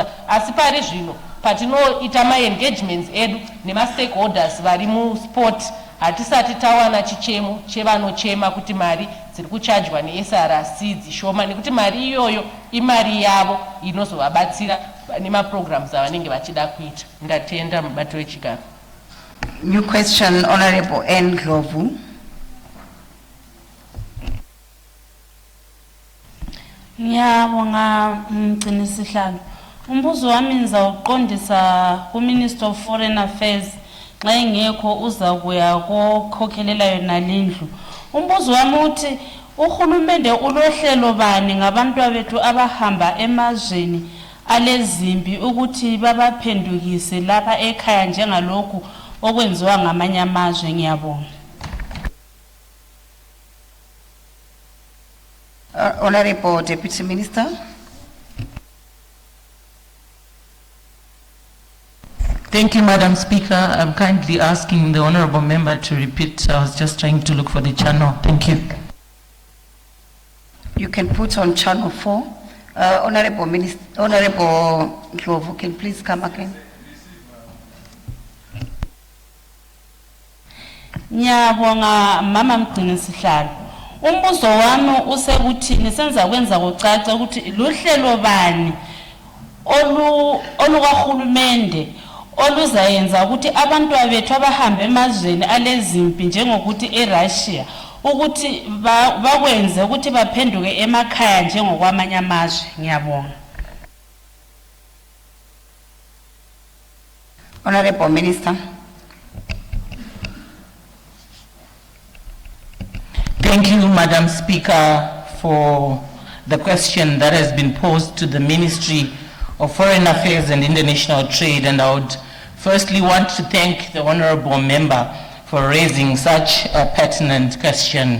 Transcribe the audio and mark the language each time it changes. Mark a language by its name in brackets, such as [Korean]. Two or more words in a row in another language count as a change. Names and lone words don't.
[Shona] Asi pari zvino patinoita maengagements edu nemastakeholders vari musport hatisati tawana chichemo chevanochema kuti mari dziri kuchajwa neSRC dzishoma, nekuti mari iyoyo imari yavo inozovabatsira nemaprograms avanenge vachida kuita. Ndatenda mubato wechigaro. [English] New question, Honorable N. Glovu. [North Ndebele] Ngiyabonga mgcinisihlalo. Umbuzo wami ngizawuqondisa ku- [English] Minister of Foreign Affairs [North Ndebele] xa engekho uza kuya kokhokhelela yona lendlu. Umbuzo wami uthi uhulumende ulohlelo bani ngabantwana bethu abahamba emazweni alezimbi ukuthi babaphendukise lapha ekhaya njengalokhu okwenziwa ngamanye amazwe? Ngiyabonga. [English] Honorable Deputy Minister. Thank you, Madam Speaker. I'm kindly asking the Honorable Member to repeat. I was just trying to look for the channel. Thank you. You can put on channel 4. Honorable Glovu, can please come again? [North Ndebele] Ngiyabonga mama mgcinisihlalo. Umbuzo wami usekuthini senza kwenza kucaca ukuthi luhlelo bani olukahulumende oluzayenza ukuthi abantwana bethu abahamba emazweni alezimpi njengokuthi eRussia ukuthi bakwenze ukuthi baphenduke emakhaya njengokwamanye amazwe? Ngiyabonga. [English] Honorable Minister. Thank you, Madam Speaker, for the question that has been posed to the Ministry of Foreign Affairs and International Trade, and I would firstly want to thank the Honorable Member for raising such a pertinent question.